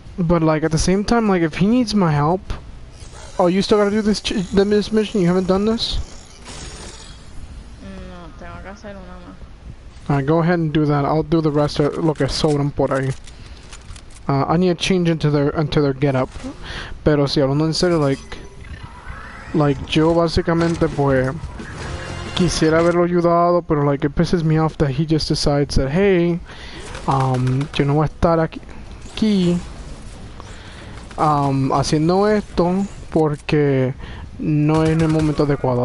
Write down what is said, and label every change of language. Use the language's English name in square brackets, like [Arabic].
[English] But like at the same time, like if he needs my help, oh, you still gotta do this mission. You haven't done this. [Spanish] No, tengo que hacer una más. [English] Alright, go ahead and do that. I'll do the rest. [Spanish] Lo que sobran por ahí. [English] I need to change into their getup. [Spanish] Pero si hablando en serio, like yo básicamente pues quisiera haberlo ayudado, pero [English] like it pisses me off that he just decides that hey, [Spanish] yo no voy a estar aquí haciendo esto porque no es en el momento adecuado.